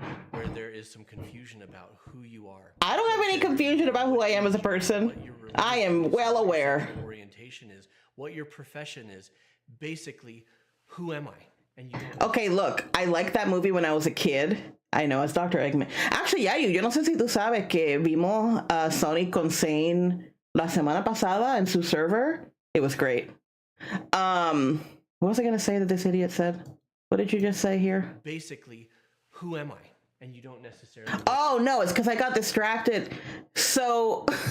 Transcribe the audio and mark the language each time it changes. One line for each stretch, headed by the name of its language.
English: Where there is some confusion about who you are. I don't have any confusion about who I am as a person. I am well aware. Orientation is, what your profession is, basically, who am I? And you okay, look, I liked that movie when I was a kid. I know, it's Dr. Eggman.
Spanish: Actually, Yayu, yo no sé si tú sabes que vimos Sonic con Zane la semana pasada en su server.
English: It was great. What was I going to say that this idiot said? What did you just say here? Basically, who am I? And you don't necessarily... Oh, no, it's because I got distracted. So...